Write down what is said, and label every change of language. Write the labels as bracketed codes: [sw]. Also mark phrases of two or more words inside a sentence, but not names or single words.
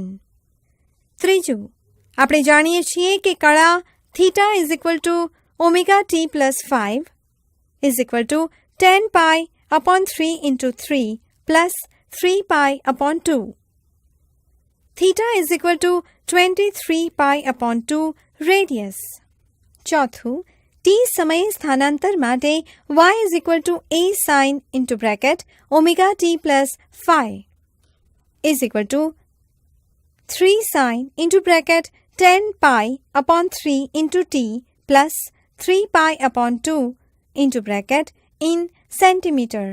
[gu] ત્રીજું, આપણે જાણીએ છીએ કે કળા θ=ωt+5 10π/3 into 3 plus 3π/2. θ=23π/2 રેડિયસ. ચોથું, t સમયે સ્થાનાંતર માટે y=a sin (ωt+ϕ) 3 sin (10π/3 [en] into t plus 3π/2 in centimeter.